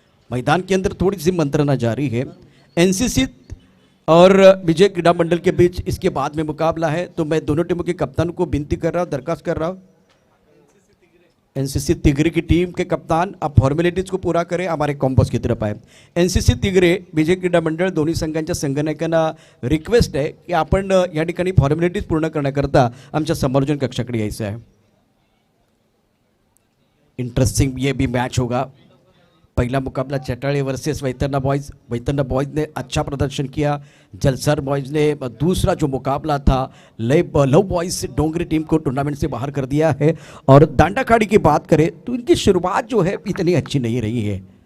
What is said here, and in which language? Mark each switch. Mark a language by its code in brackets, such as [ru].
[hi] मैदान के अंदर थोड़ी सी मंत्रणा जारी है। एनसीसी और विजय क्रीड़ा मंडल के बीच इसके बाद में मुकाबला है। तो मैं दोनों टीमों के कप्तान को विनती कर रहा हूँ, दरखास्त कर रहा हूँ, एनसीसी तिगरे की टीम के कप्तान आप फॉर्मॅलिटीज को पूरा करें, हमारे कॉम्पोज की तरफ आए। [mr] एनसीसी तिगरे विजय क्रीडा मंडळ दोन्ही संघांच्या संघनायकांना रिक्वेस्ट आहे की आपण या ठिकाणी फॉर्मॅलिटीज पूर्ण करण्याकरता आमच्या समालोचन कक्षाकडे यायचं आहे। [hi] इंटरेस्टिंग ये भी मैच होगा। पहला मुकाबला Chatale versus Vaitarna boys. Vaitarna boys ने अच्छा प्रदर्शन किया। जलसर बॉयज़ ने दूसरा जो मुकाबला था लव बॉयज़ डोंगरी टीम को टूर्नामेंट से बाहर कर दिया है। और दांडा अखाड़े की बात करें तो इनकी शुरुआत जो है इतनी अच्छी नहीं रही है।